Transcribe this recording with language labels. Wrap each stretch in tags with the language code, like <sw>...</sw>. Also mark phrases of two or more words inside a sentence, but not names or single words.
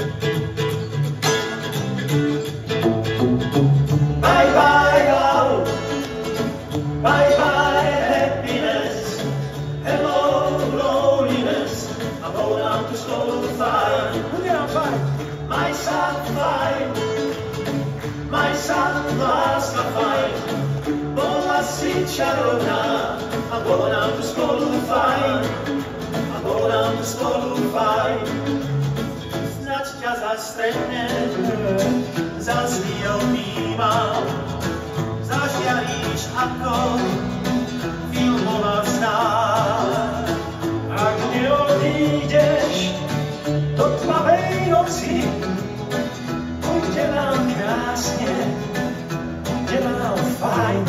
<en>Bye bye love, bye bye happiness, hello loneliness, I'm going out to school to find my sapphire, my</en> <sk>láska fajn, bola si čarovná,</sk> <en>I'm going out to school to find, I'm going out to school to find,</en> <sk>snad ťa zastretnem, zas mi objímam, zažiaríš ako filmová star. Ak neodídeš do tmavej noci, bude nám krásne, bude nám fajn.</sk>